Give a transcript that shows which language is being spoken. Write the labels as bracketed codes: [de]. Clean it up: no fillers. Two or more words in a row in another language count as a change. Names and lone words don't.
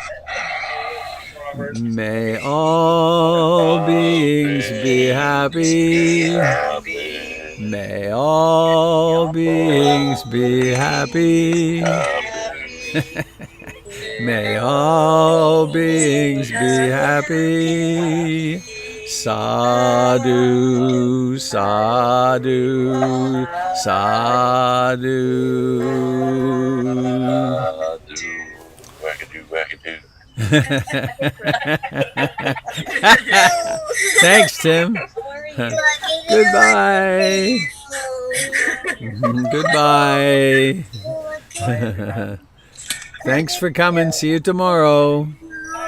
[en] May all beings be happy. May all beings be happy. May all beings be happy. [pi] Sadhu, sadhu, sadhu. [en] Wackadoo. Thanks, Tim. Goodbye. Goodbye. Thanks for coming. See you tomorrow.